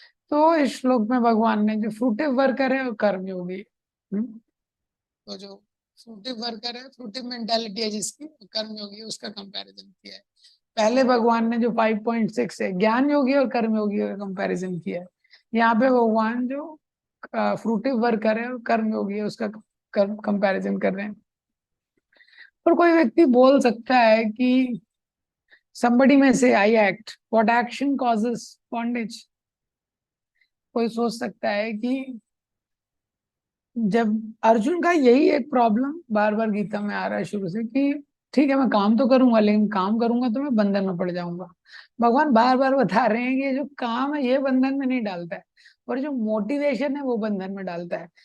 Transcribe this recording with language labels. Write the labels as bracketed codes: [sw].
[hi] तो इस श्लोक में भगवान ने जो फ्रूटिव वर्कर है वो कर्मयोगी, तो जो फ्रूटिव वर्कर है, फ्रूटिव मेंटालिटी है जिसकी, कर्मयोगी है, उसका कंपैरिजन किया है। पहले भगवान ने जो 5.6 है ज्ञान योगी और कर्मयोगी का कंपैरिजन किया है। यहाँ पे भगवान जो फ्रूटिव वर्कर है और कर्मयोगी है उसका कंपैरिजन कर रहे हैं। और कोई व्यक्ति बोल सकता है कि [en] somebody may say I act, what action causes bondage? [hi] कोई सोच सकता है कि जब अर्जुन का यही एक प्रॉब्लम बार बार गीता में आ रहा है शुरू से कि ठीक है मैं काम तो करूंगा, लेकिन काम करूंगा तो मैं बंधन में पड़ जाऊंगा। भगवान बार बार बता रहे हैं कि जो काम है ये बंधन में नहीं डालता है, और जो मोटिवेशन है वो बंधन में डालता है।